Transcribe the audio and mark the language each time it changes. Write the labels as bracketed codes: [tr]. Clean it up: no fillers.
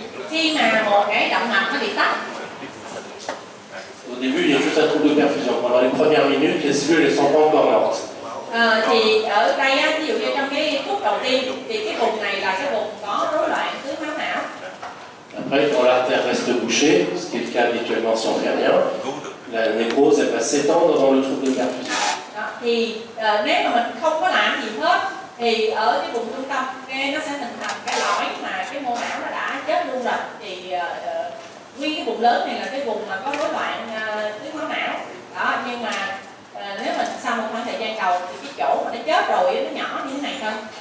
[vi] Khi mà một cái động mạch nó bị tắc, [fr] au début il y a juste un trouble de perfusion. Pendant les premières minutes, les cellules ne sont pas encore mortes. [vi] thì ở đây á, ví dụ như trong cái phút đầu tiên thì cái vùng này là cái vùng có rối loạn tưới máu não. [fr] Après, quand l'artère reste bouchée, ce qui est le cas habituellement si on ne fait rien, la nécrose elle va s'étendre dans le trouble de perfusion. [vi] Đó, thì nếu mà mình không có làm gì hết thì ở cái vùng trung tâm nó sẽ hình thành cái lõi mà cái mô não nó đã chết luôn rồi, thì nguyên cái vùng lớn này là cái vùng mà có rối loạn tưới máu não đó. Nhưng mà nếu mình sau một khoảng thời gian đầu thì cái chỗ mà nó chết rồi nó nhỏ như thế này thôi.